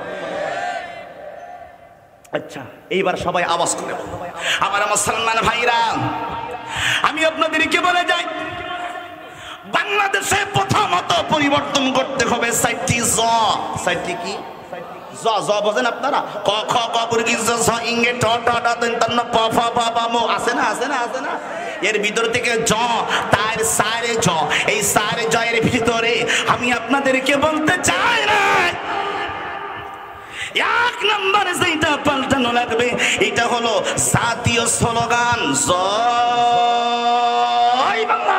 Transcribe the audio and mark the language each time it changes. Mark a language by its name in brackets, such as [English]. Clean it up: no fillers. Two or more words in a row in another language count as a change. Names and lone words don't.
[Bangla] আচ্ছা এইবার সবাই আওয়াজ করে আমার মুসলমান ভাইরা, আমি আপনাদেরকে বলে যাই, বাংলাদেশে প্রথমত পরিবর্তন করতে হবে 4টি জ। 4টি কি? জ। জ বোঝেন আপনারা? ক খ গ বর্গী জ ঝ ইঙ্গে ট ট ড ত ন প ফ ব ব ম। আছে না? আছে না? আছে না? এর ভিতর থেকে জ, তার সারে জ, এই সারে জ এর ভিতরে আমি আপনাদেরকে বলতে চাই না, 1 নম্বরে যেটা পাল্টানো লাগবে এটা হলো জাতীয় স্লোগান জয় বাংলা।